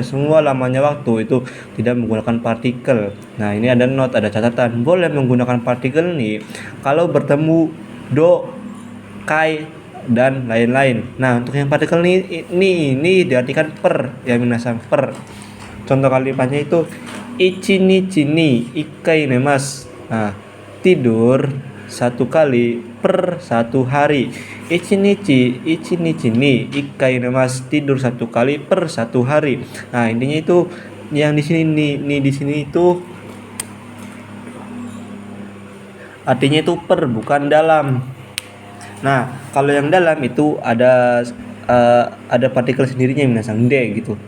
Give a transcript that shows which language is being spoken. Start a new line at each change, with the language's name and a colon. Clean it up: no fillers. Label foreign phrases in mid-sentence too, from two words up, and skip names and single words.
Indonesian: Semua lamanya waktu itu tidak menggunakan partikel. Ini ada note, ada catatan. Boleh menggunakan partikel nih kalau bertemu do, kai, dan lain-lain. Untuk yang partikel ini diartikan per ya minasan, per. Contoh kalimatnya itu
Japanese: 一日に一回寝ます.
Indonesian: Tidur 1 kali per 1 hari.
Japanese: 一日に一回寝ます,
Indonesian: tidur 1 kali per 1 hari. Intinya itu yang di sini di sini itu artinya itu per, bukan dalam. Kalau yang dalam itu ada partikel sendirinya minasan, de gitu.